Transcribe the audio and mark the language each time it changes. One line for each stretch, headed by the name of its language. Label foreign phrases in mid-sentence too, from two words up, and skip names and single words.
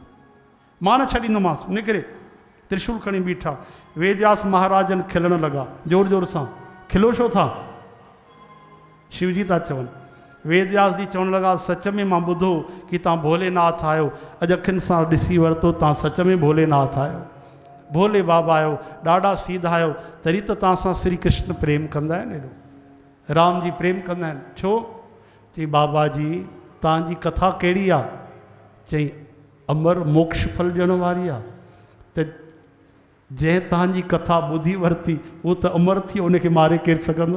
Sindhi: मां न छॾींदोमांसि, निकिरे त्रिशूल खणी बीठा। वेदव्यास महाराजन खिलण लॻा, जोर जोर सां। खिलो छो था? शिवजी था चवनि। वेदव्यास जी चवणु लॻा, सच में मां ॿुधो कि तव्हां भोलेनाथ आहियो, अॼु अखियुनि सां ॾिसी वरितो, तव्हां सच में भोलेनाथ आहियो, भोले बाबा आहियो, ॾाढा सीधा आहियो, तॾहिं त तव्हां सां श्री कृष्ण प्रेम कंदा आहिनि, एॾो राम जी प्रेम कंदा आहिनि। छो? चई बाबा जी तव्हांजी कथा कहिड़ी आहे? चई अमर मोक्ष फल ॾियण वारी आहे। त जंहिं तव्हांजी कथा ॿुधी वरिती उहो त अमर थी, उनखे मारे केरु सघंदो?